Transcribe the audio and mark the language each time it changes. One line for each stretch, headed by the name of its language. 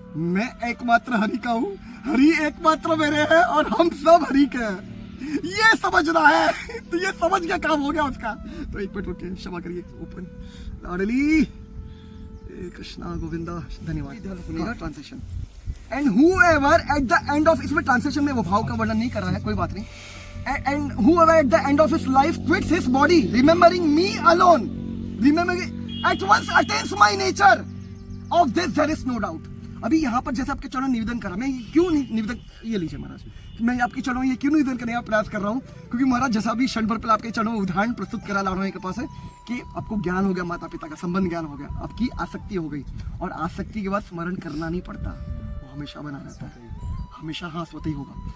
Hindi: मैं एकमात्र हरि का हूँ, हरि एकमात्र मेरे हैं, और हम सब हरि के हैं, ये समझना है। तो ये समझ के काम हो गया उसका। तो एक मिनट रुकिए, क्षमा करिए, ओपन लाडली कृष्णा गोविंदा, धन्यवाद। Translation,
English: and whoever at the end of,
Hindi: इसमें ट्रांसलेशन में वो भाव का वर्णन नहीं कर रहा है, कोई बात नहीं।
English: And whoever at the end of his life quits his body, remembering me alone, at once attains my nature. Of this there is no doubt.
Hindi: अभी यहाँ पर जैसे आपके चरणों निवेदन करा, मैं क्यों निवेदन, ये लीजिए महाराज, मैं आपके चरणों ये क्यों निवेदन करने का प्रयास कर रहा हूँ, क्योंकि महाराज जैसा अभी क्षण भर पहले आपके चरणों में उदाहरण प्रस्तुत करा लाडोरानी के पास है कि आपको ज्ञान हो गया, माता पिता का संबंध ज्ञान हो गया, आपकी आसक्ति हो गई, और आसक्ति के बाद स्मरण करना नहीं पड़ता, वो हमेशा बना रहता है, हमेशा हाँ स्वतः ही होगा।